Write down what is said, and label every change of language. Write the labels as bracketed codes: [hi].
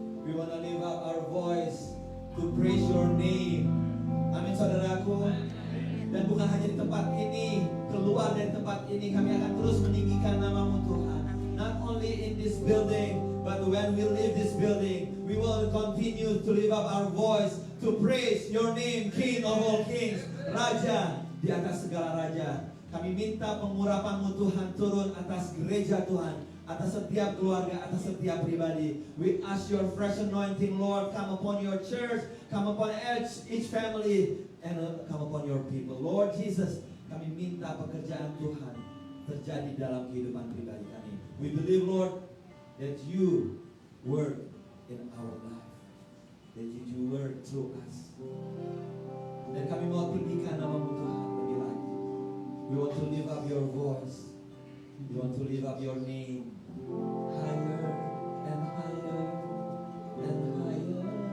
[en] We want to lift up our voice to praise your name. [id] Amin saudaraku. Dan bukan hanya di tempat ini, keluar dari tempat ini kami akan terus meninggikan nama-Mu Tuhan. [en] Not only in this building, but when we leave this building, we will continue to lift up our voice to praise your name, King of all kings, [id] Raja di atas segala raja. Kami minta pengurapan-Mu Tuhan turun atas gereja Tuhan, atas setiap keluarga, atas setiap pribadi. [en] We ask your fresh anointing, Lord, come upon your church, come upon each family, and come upon your people. [id] Lord Jesus, kami minta pekerjaan Tuhan terjadi dalam kehidupan pribadi kami. [en] We believe, Lord, that you work in our life, that you work through us. [id] Dan kami mau tinggikan nama-Mu Tuhan lebih lagi. [en] We want to lift up your voice. We want to lift up your name higher and higher and higher.